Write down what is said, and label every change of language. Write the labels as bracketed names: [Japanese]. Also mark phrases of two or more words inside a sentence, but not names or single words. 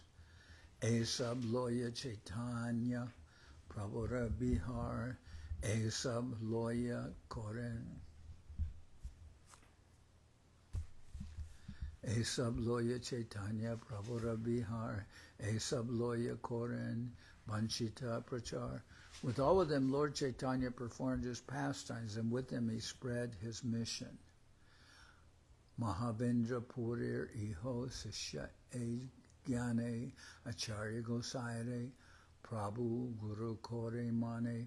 [Bangla] এসব লয়া চৈতন্য, প্রভুর বিহার, এসব লয়া করেন. এসব লয়া চৈতন্য, প্রভুর বিহার, এসব লয়া করেন, বাঞ্ছিত প্রচার. [English] With all of them, Lord Chaitanya performed his pastimes, and with them he spread his mission. [Bangla] মহাবেন্দ্র পুরীর ইহো শিষ্য জ্ঞানে আচার্য গোসাইরে প্রভু গুরু করে মানে.